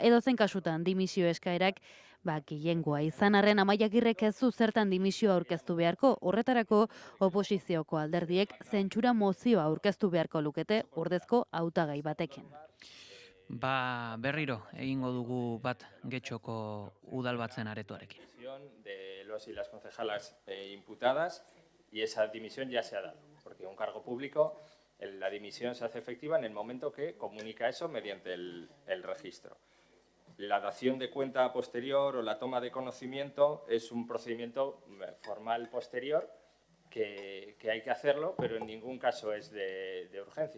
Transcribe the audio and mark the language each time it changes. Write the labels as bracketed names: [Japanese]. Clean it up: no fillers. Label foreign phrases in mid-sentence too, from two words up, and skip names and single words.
[Basque] Edozein kasutan dimisio eskaerak gehiengoa izan arren Amaia Agirrek ez du zertan dimisioa aurkeztu beharko, horretarako oposizioko alderdiek zentsura mozioa aurkeztu beharko lukete ordezko hautagai batekin. Berriro egingo dugu bat Getxoko udalbatzen aretoarekin. [Spanish] De los y las concejalas imputadas y esa dimisión ya se ha dado, porque un cargo público la dimisión se hace efectiva en el momento que comunica eso mediante el registro. La dación de cuenta posterior o la toma de conocimiento es un procedimiento formal posterior que hay que hacerlo, pero en ningún caso es de urgencia.